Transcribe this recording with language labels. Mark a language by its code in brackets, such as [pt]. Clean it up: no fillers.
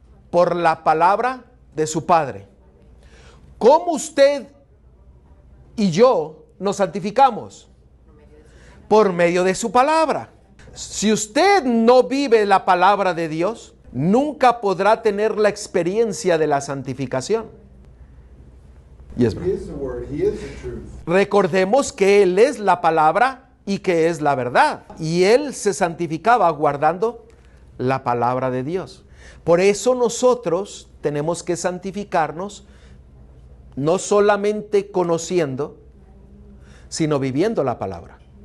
[es] Por la palabra de su Padre. ¿Cómo usted y yo nos santificamos? Por medio de su palabra. Si usted no vive la palabra de Dios, nunca podrá tener la experiencia de la santificación. [en] He is the word, he is the truth. [es] Recordemos que Él es la palabra y que es la verdad. Y Él se santificaba guardando la palabra de Dios. Por eso nosotros tenemos que santificarnos, no solamente conociendo, sino viviendo la palabra.